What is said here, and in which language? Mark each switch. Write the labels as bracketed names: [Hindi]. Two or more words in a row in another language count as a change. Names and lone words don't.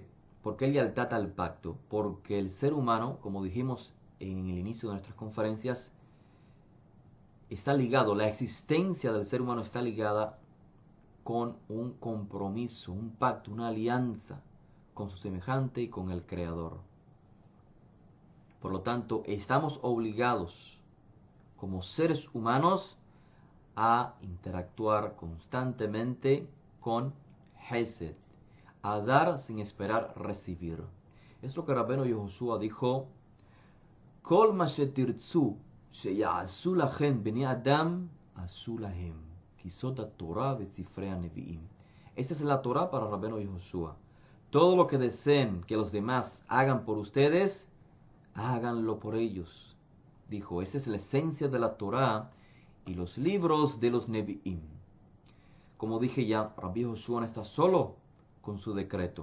[Spanish] ¿Por qué lealtad al pacto? Porque el ser humano, como dijimos en el inicio de nuestras conferencias, está ligado, la existencia del ser humano está ligada con un compromiso, un pacto, una alianza con su semejante y con el Creador. Por lo tanto, estamos obligados como seres humanos a interactuar constantemente con Hesed, a dar sin esperar recibir. Es lo que Rabbeinu Yehoshua dijo: [Hebrew] כל מה שתרצו שיעשו לכם בני אדם עשו להם כי זאת התורה וספרי הנביאים. [Spanish] Esta es la Torah para Rabbeinu Yehoshua. Todo lo que deseen que los demás hagan por ustedes, háganlo por ellos. Dijo, esa es la esencia de la Torah y los libros de los Nevi'im. Como dije ya, Rabbi Joshua no está solo con su decreto.